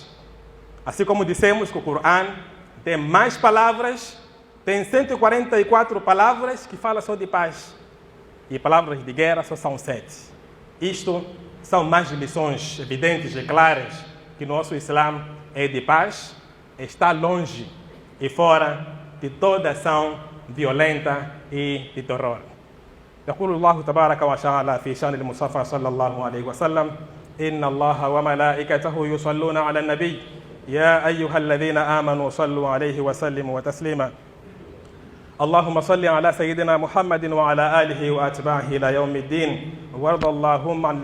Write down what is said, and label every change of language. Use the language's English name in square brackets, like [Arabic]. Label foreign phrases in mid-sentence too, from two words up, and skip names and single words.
[Portuguese] Assim como dissemos que o Corão tem mais palavras, tem 144 palavras que falam só de paz. E palavras de guerra só são 7. Isto são mais lições evidentes e claras que nosso Islã é de paz, está longe e fora de toda ação violenta e de terror. [Arabic] يقول الله تبارك وتعالى في شأن المصطفى صلى الله عليه وسلم إن الله وملائكته يصلون على النبي يا أيها الذين آمنوا صلوا عليه وسلموا تسليما اللهم صل على سيدنا محمد وعلى آله وأتباعه إلى يوم الدين وارض اللهم عن